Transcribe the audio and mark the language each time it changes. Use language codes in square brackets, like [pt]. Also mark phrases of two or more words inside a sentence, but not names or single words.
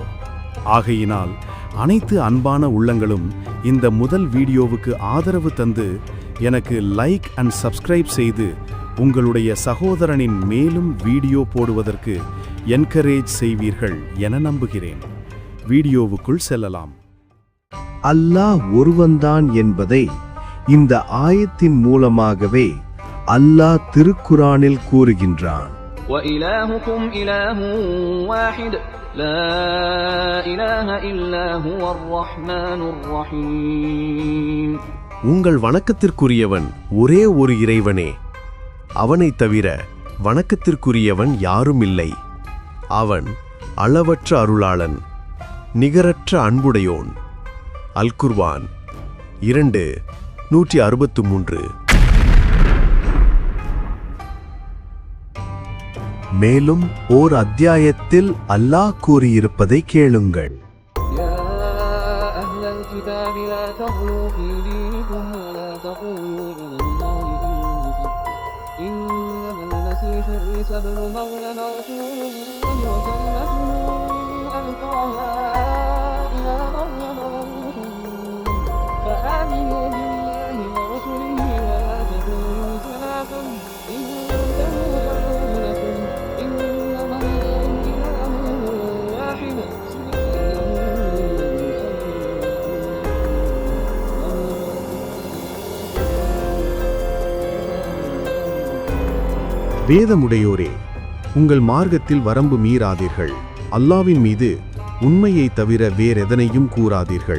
[ta] ஆகையினால் அனைத்து அன்பான உள்ளங்களும் இந்த முதல் வீடியோவுக்கு ஆதரவு தந்து எனக்கு [en] like and subscribe [ta] செய்து உங்களுடைய சகோதரனின் மேலும் வீடியோ போடுவதற்கு என்கரேஜ் செய்வீர்கள் என நம்புகிறேன். வீடியோவுக்குள் செல்லலாம். அல்லாஹ் ஒருவன்தான் என்பதை இந்த ஆயத்தின் மூலமாகவே அல்லாஹ் திருக்குரானில் கூறுகின்றான். [ar] وَإِلَٰهُكُمْ إِلَٰهٌ وَاحِدٌ لَا إِلَٰهَ إِلَّا هُوَ الرَّحْمَٰنُ الرَّحِيمُ. [ta] உங்கள் வணக்கத்திற்குரியவன் ஒரே ஒரு இறைவனே, அவனைத் தவிர வணக்கத்திற்குரியவன் யாரும் இல்லை. அவன் அளவற்ற அருளாளன், நிகரற்ற அன்புடையோன். அல் குர்ஆன் 2:163. மேலும் ஓர் அத்தியாயத்தில் அல்லாஹ் கூறியிருப்பதை கேளுங்கள். [ar] يَا أَهْلَ الْكِتَابِ لَا تَغْلُوا فِي دِينِكُمْ وَلَا تَقُولُوا عَلَى اللَّهِ إِلَّا الْحَقَّ إِنَّمَا الْمَسِيحُ عِيسَى ابْنُ مَرْيَمَ رَسُولُ اللَّهِ وَكَلِمَتُهُ أَلْقَاهَا إِلَىٰ مَرْيَمَ وَرُوحٌ مِّنْهُ فَآمِنُوا بِاللَّهِ وَرُسُلِهِ وَلَا تَكُونُوا ثَلَاثًا انتهوا خيرا لكم إنما الإله واحد [ta] வேதமுடையோரே, உங்கள் மார்க்கத்தில் வரம்பு மீறாதீர்கள். அல்லாவின் மீது உண்மையை தவிர வேறெதனையும் கூறாதீர்கள்.